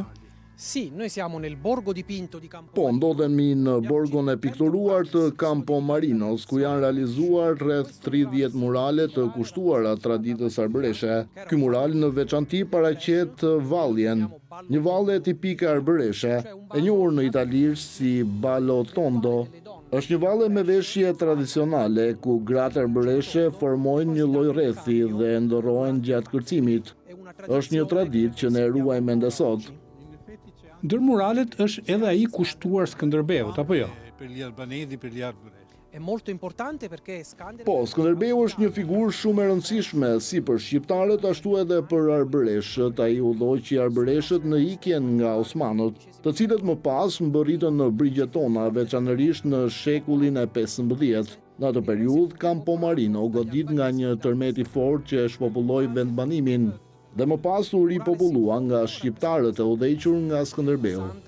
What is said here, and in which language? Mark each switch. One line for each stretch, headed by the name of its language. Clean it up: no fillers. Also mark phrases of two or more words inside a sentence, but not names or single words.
Italian: Sì, noi siamo nel borgo dipinto di Campomarino.
Albanian: Po, ndodhemi në borgon e pikturuar të Campomarinos, ku janë realizuar rreth 30 murale të kushtuara traditës arbëreshe. Ky mural në veçanti paraqet valljen, një valle tipike arbëreshe, e njohur në italisht si Ballo Tondo. Është një valle me veshje tradicionale, ku gratë arbëreshe formojnë një lloj rrethi dhe ndërrohen gjatë kërcimit. Është një traditë që ne ruajmë ende sot. Ndër muralet është edhe ai kushtuar Skënderbeut, apo jo?
Italian: È molto importante perché
Albanian: Po, Skënderbeu është një figurë shumë e rëndësishme, si për shqiptarët, ashtu edhe për arbëreshët. Ai udhëhoqi arbëreshët në ikjen nga osmanët, të cilët më pas mbërritën në brigjet tona, veçanërisht në shekullin e 15. Në atë periudhë, Campomarino godit nga një tërmet i fortë që e shpopulloi vendbanimin dhe më pas u ripopullua nga shqiptarët e udhëhequr nga Skënderbeu.